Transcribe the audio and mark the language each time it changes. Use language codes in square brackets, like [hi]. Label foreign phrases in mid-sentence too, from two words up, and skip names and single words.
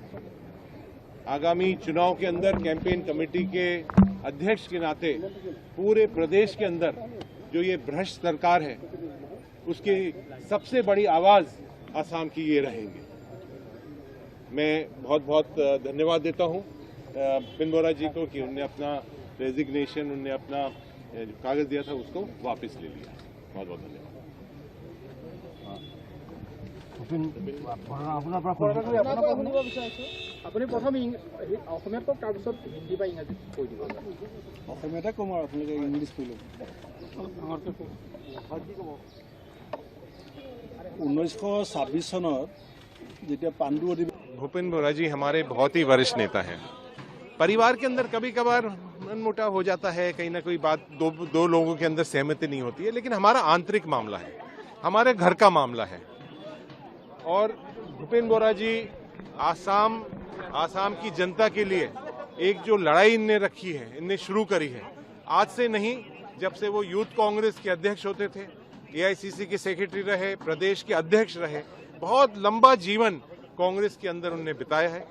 [hi] आगामी चुनाव के अंदर कैंपेन कमेटी के अध्यक्ष के नाते पूरे प्रदेश के अंदर जो ये भ्रष्ट सरकार है, उसकी सबसे बड़ी आवाज असम की ये रहेंगे। मैं बहुत बहुत धन्यवाद देता हूँ पिनबोरा जी को कि उन्होंने अपना रेजिग्नेशन, उन्होंने अपना कागज दिया था उसको वापस ले लिया। बहुत बहुत धन्यवाद। [as] আপুনি প্ৰথম অসমীয়াত কওক, তাৰপিছত হিন্দী বা ইংৰাজীত কৈ দিব। অসমীয়াতে ক'ম আৰু আপোনালোকে ইংলিছ কৈ ল'ব। 1926 চনত যেতিয়া পাণ্ডু অধিৱেশন। [hi] भूपेन बोरा जी हमारे बहुत ही वरिष्ठ नेता हैं। परिवार के अंदर कभी कभार मनमुटाव हो जाता है, कहीं ना कोई बात दो लोगों के अंदर सहमति नहीं होती है, लेकिन हमारा आंतरिक मामला है, हमारे घर का मामला है। और भूपेन बोरा जी आसाम की जनता के लिए एक जो लड़ाई इनने रखी है, इनने शुरू करी है, आज से नहीं, जब से वो यूथ कांग्रेस के अध्यक्ष होते थे, एआईसीसी के सेक्रेटरी रहे, प्रदेश के अध्यक्ष रहे, बहुत लंबा जीवन कांग्रेस के अंदर उन्होंने बिताया है।